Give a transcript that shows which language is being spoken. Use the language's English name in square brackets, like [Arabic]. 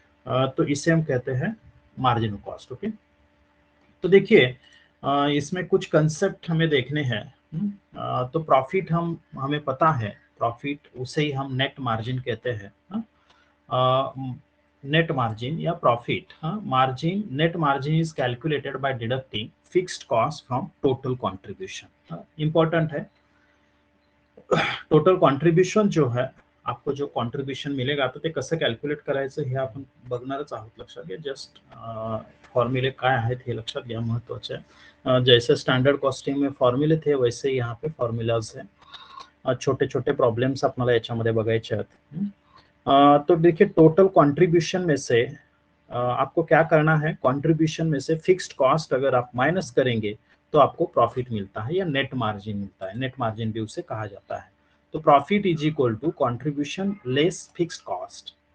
[Hindi] तो इसे हम कहते हैं मार्जिनल कॉस्ट। ओके, तो देखिए इसमें कुछ कंसेप्ट हमें देखने हैं। तो प्रॉफिट हमें पता है, प्रॉफिट उसे ही हम नेट मार्जिन कहते हैं। [English] Net margin या profit, margin, net margin is calculated by deducting fixed cost from total contribution. [Hindi] Important है, टोटल कॉन्ट्रीब्यूशन जो है आपको जो कॉन्ट्रीब्यूशन मिलेगा [Marathi] तर ते कसं कॅल्क्युलेट करायचं हे आपण बघणारच आहोत। लक्षात घ्या, जस्ट फॉर्म्युले काय आहेत हे लक्षात घ्या, महत्वाचे आहे। [Hindi] जैसे स्टैंडर्ड कॉस्टिंग में फॉर्म्युले थे वैसे यहाँ पे फॉर्म्युलाज है। [Marathi] छोटे छोटे प्रॉब्लम्स आपल्याला याच्यामध्ये बघायचे आहेत। [Hindi] तो देखिए टोटल कंट्रीब्यूशन में से आपको क्या करना है, कंट्रीब्यूशन में से फिक्स्ड कॉस्ट अगर आप माइनस करेंगे तो आपको प्रॉफिट मिलता है या नेट मार्जिन मिलता है। नेट मार्जिन भी उसे कहा जाता है। [English] तो profit is equal to contribution less fixed cost.